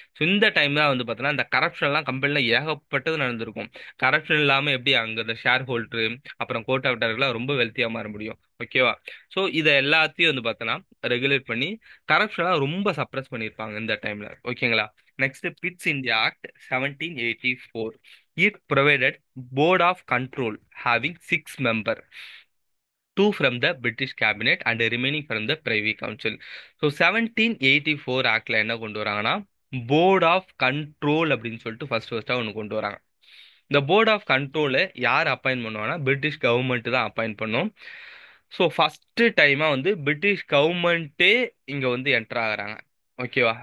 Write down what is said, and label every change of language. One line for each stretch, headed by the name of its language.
Tamil: So இந்த time தான் வந்து பார்த்தோன்னா இந்த கரப்ஷன்லாம் கம்பெனியில் ஏகப்பட்டது நடந்திருக்கும். கரப்ஷன் இல்லாமல் எப்படி அங்கே இந்த ஷேர் ஹோல்டரு அப்புறம் கோர்ட் ஆஃப் டைரக்டர்லாம் ரொம்ப வெல்த்தியாக மாற முடியும். ஓகேவா. ஸோ இதை எல்லாத்தையும் வந்து பார்த்தோன்னா ரெகுலேட் பண்ணி கரப்ஷன்லாம் ரொம்ப சப்ரஸ் பண்ணியிருப்பாங்க இந்த டைம்ல. ஓகேங்களா. Next, bits India act 1784.
English: It provided board of control having 6 members, two from the British cabinet and remaining from the Privy Council.
Tamil: So 1784 ஆக்ட்ல என்ன கொண்டு வராங்கன்னா போர்ட் ஆஃப் கண்ட்ரோல் அப்படின்னு சொல்லிட்டு ஃபர்ஸ்டா ஒன்று கொண்டு வராங்க. இந்த போர்ட் ஆஃப் கண்ட்ரோலை யார் அப்பாயின்ட் பண்ணுவாங்கன்னா பிரிட்டிஷ் கவர்மெண்ட் தான் அப்பாயின்ட் பண்ணும். ஸோ ஃபர்ஸ்ட் டைமா வந்து பிரிட்டிஷ் கவர்மெண்ட்டே இங்க வந்து என்டர் ஆகுறாங்க. ஓகேவா.